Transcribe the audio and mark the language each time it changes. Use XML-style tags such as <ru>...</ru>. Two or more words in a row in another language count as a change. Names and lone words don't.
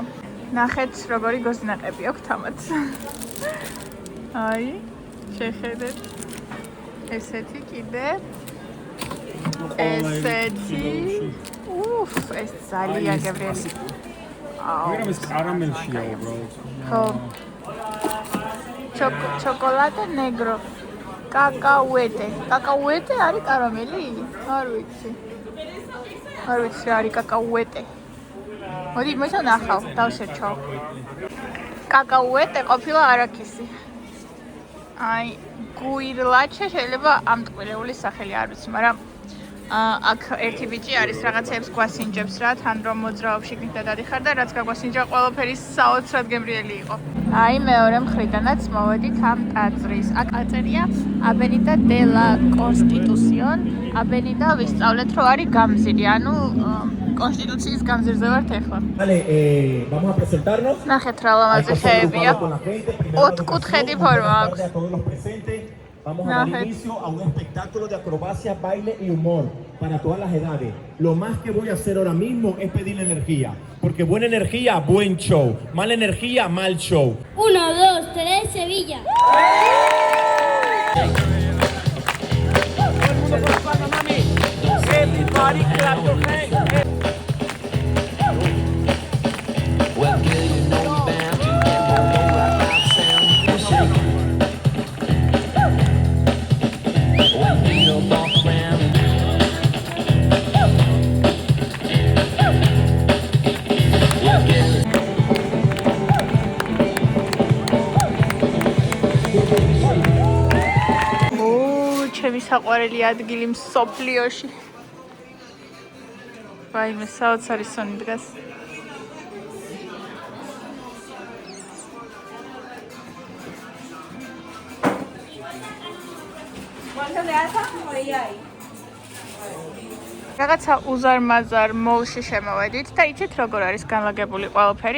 <ka>ნახეთ, როგორი გოზინაყები აქვს თამაც. აი, შეხედეთ. ესეთი კიდე. ესეთი. უფ, ეს ძალიან გემრიელი. აუ, ეს კარამელშია უბრალოდ. ხო.</ka> <es>Chocolate negro.</es> <ka>Cacahuete. Cacahuete არის კარამელი? არ ვიცი. არ ვიცი არის cacahuete. მოდი მოსანახავ, დავსერჩავ. Cacahuete ყოფილა არაქისი. აი, გუირლაჩე შეიძლება ამ ტყუილეულის სახელი არ ვიცი, მაგრამ აქ ერთი ბიჭი არის რაღაცეებს გვასინჯებს რა, თან რომ მოძრაობს შიგნით და დადიხარ და რაც გაგვასინჯა ყველაფერი საოცრად გემრიელი იყო. აი მეორე მხრიდანაც მოვედით ამ ტაძრის. აქ აწერია Avenida de la Constitución. Avenida ვისწავლეთ რომ არის გამზირი, ანუ კონსტიტუციის გამზირზე ვართ ეხლა.</ka> <es>Vale, vamos a presentarnos.</es> <ka>ნახეთ რა ლამაზი ხეებია. 4 კუთხედი ფორმა აქვს.</ka> <es>Vamos a dar inicio a un espectáculo de acrobacia, baile y humor para todas las edades. Lo más que voy a hacer ahora mismo es pedirle energía. Porque buena energía, buen show. Mala energía, mal show. 1, 2, 3, Sevilla.</es> <en>Everybody clap your hands. Well, girl, you know you're bound to get one more rock out sound. You're shaking. When you're both around. Well, girl.</en> <ka>ჩემი საყვარელი ადგილი მსოფლიოში. ვაიმე, საოცარი სუნი დგას. რაღაცა უზარმაზარ მოლში შემოვედით და იცით როგორ არის განლაგებული ყველაფერი?</ka>